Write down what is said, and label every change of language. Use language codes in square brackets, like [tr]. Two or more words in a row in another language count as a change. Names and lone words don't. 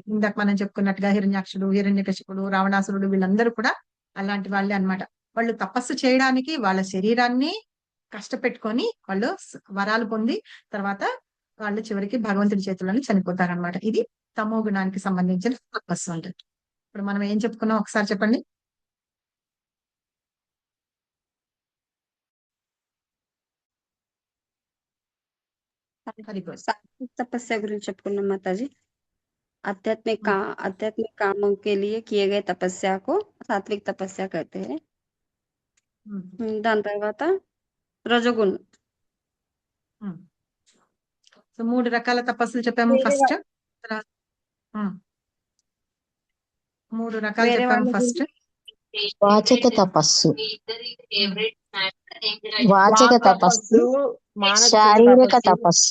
[te] ఇందాక మనం చెప్పుకున్నట్టుగా హిరణ్యాక్షుడు, హిరణ్యకశిపుడు, రావణాసురుడు వీళ్ళందరూ కూడా అలాంటి వాళ్ళే అన్నమాట. వాళ్ళు తపస్సు చేయడానికి వాళ్ళ శరీరాన్ని కష్టపెట్టుకొని వాళ్ళు వరాలు పొంది తర్వాత వాళ్ళు చివరికి భగవంతుడి చేతుల్లోనే చనిపోతారన్నమాట. ఇది తమో గుణానికి సంబంధించిన తపస్సు అంటే. ఇప్పుడు మనం ఏం చెప్పుకున్నాం ఒకసారి చెప్పండి. సాత్విక తపస్య गुరించి చెప్పుకున్నాం మాతాజీ. [hi] आध्यात्मिक कामों के लिए किए गए तपस्या को सात्विक तपस्या कहते हैं. [te] దాని తర్వాత రజోగుణ. సో 3 రకాల తపస్సులు చెప్పాము ఫస్ట్. 3 రకాలు చెప్పాము ఫస్ట్. వాచక తపస్సు, వాచక తపస్సు, శారీరక తపస్సు,